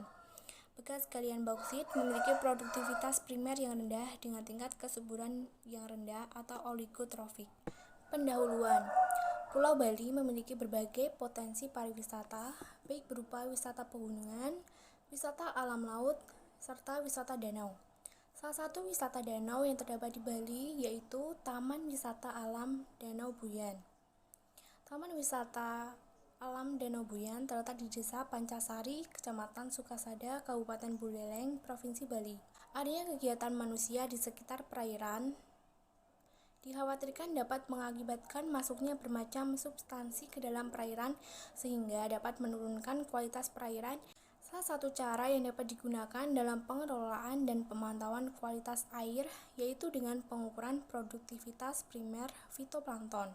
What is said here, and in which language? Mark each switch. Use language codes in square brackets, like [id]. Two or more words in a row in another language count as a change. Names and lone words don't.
[id] Bekas galian bauksit memiliki produktivitas primer yang rendah dengan tingkat kesuburan yang rendah atau oligotrofik. Pendahuluan. Pulau Bali memiliki berbagai potensi pariwisata, baik berupa wisata pegunungan, wisata alam laut, serta wisata danau. Salah satu wisata danau yang terdapat di Bali yaitu Taman Wisata Alam Danau Buyan. Taman Wisata Alam Danau Buyan terletak di Desa Pancasari, Kecamatan Sukasada, Kabupaten Buleleng, Provinsi Bali. Adanya kegiatan manusia di sekitar perairan dikhawatirkan dapat mengakibatkan masuknya bermacam substansi ke dalam perairan sehingga dapat menurunkan kualitas perairan. Salah satu cara yang dapat digunakan dalam pengelolaan dan pemantauan kualitas air yaitu dengan pengukuran produktivitas primer fitoplankton.